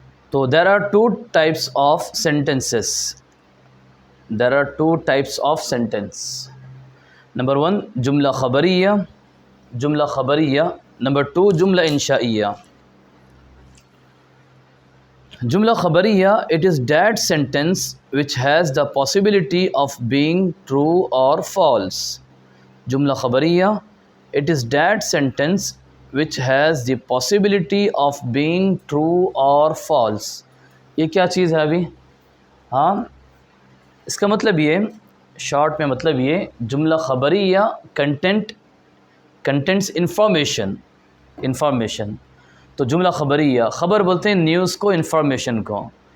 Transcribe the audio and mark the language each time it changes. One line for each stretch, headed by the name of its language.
English: تو there are 2 types of sentences. There are 2 types of sentence. Number 1 جملہ خبریہ، جملہ خبریہ. Number 2 جملہ انشائیہ. جملہ خبریہ it is that sentence which has the possibility of being true or false. جملہ خبریہ it is that sentence which has the possibility of being true or false.
Urdu: یہ کیا چیز ہے ابھی؟ ہاں، اس کا مطلب یہ، شارٹ میں مطلب یہ، جملہ خبری یا کنٹینٹس انفارمیشن. تو جملہ خبریہ، خبر بولتے ہیں نیوز کو، انفارمیشن کو.